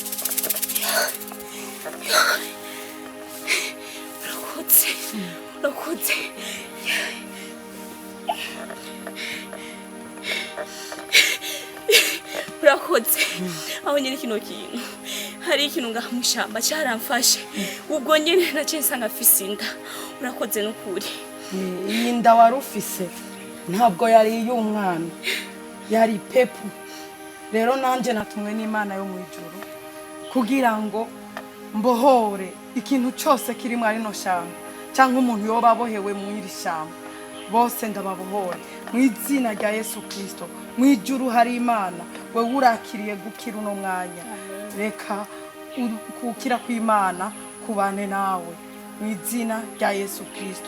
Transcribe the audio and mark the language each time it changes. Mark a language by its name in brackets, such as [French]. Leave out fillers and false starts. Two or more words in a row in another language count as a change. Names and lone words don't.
[Rundi] Urakoze aho nyine kino kintu hari ikintu ngamushamba cyaramfashe ubwo nyine nace nsanga fisinda. Urakoze n'ukuri. Iyi nda warufise ntabwo yari y'umwana yari pepu. Rero nanje natumwe n'Imana yo mu ijuru kugira ngo mbohore ikintu cyose kiri muri no shamba cyangwa umuntu yoba abohewe mu iri shamba bose ndababohore mu izina rya Yesu Kristo. Mu ijuru hari Imana we urakiriye gukira uno mwanya. Reka kukira kw'Imana kubane nawe mu izina rya Yesu Kristo.